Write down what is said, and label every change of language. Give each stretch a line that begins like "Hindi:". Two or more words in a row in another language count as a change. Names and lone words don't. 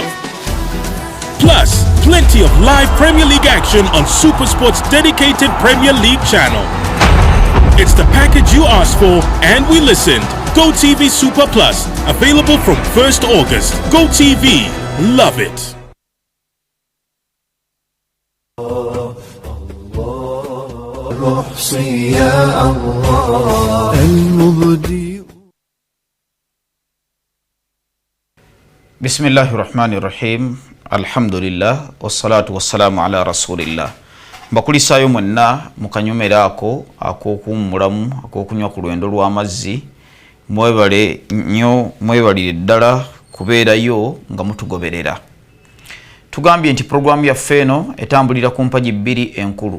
English: Plus, plenty of live Premier League action on Super Sports' dedicated Premier League channel. It's the package you asked for and we listened. GoTV Super Plus, available from 1st August. GoTV, love it.
Arabic: بسم الله الرحمن الرحيم. الحمد لله والصلاة والسلام على رسول الله.
Ganda: Mbakulisaayo mwenna mukanyomera ako ak'okuwummulamu ak'okunywa ku lwendo lw'amazzi. Mwebale nnyo, mwebalire ddala kubeerayo nga mutugoberera. Tugambye nti programu yaffe eno etambulira ku mpagi bbiri enkulu.